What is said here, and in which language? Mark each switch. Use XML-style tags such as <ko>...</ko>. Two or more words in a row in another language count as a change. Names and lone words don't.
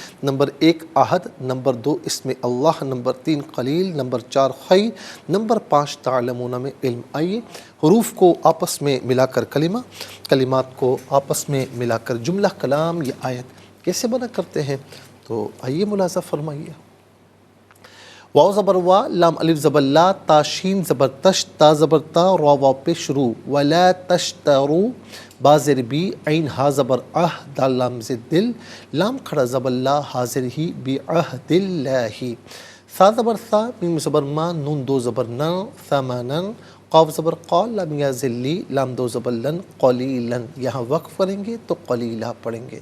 <ur>نمبر 1 احد، نمبر 2 اسم اللہ، نمبر 3 قلیل، نمبر 4 خیر، نمبر 5 تعلمون میں علم۔ آئیے حروف کو آپس میں ملا کر کلمہ، کلمات کو آپس میں ملا کر جملہ، کلام یا آیت کیسے بنا کرتے ہیں، تو آئیے ملاحظہ فرمائیے۔ واو زبر وا، لام الف زبر لا، تا شین زبر تش، تا زبر تا، را واو پیش رو، ولا تشترو، با زیر بی، عین ہا زبر اہ، دال لام زد دل، لام کھڑا زبر لا، حاضر ہی،</ur> <ar>بعہد اللہ،</ar> <ur>سا زبر سا، میم زبر ما، نون دو زبر نا، ثمنا، قاف زبر قال، لام یا ذلی، لام دو زبر لن، قلیلا، یہاں وقف پڑھیں گے تو قلیلا پڑھیں گے۔</ur>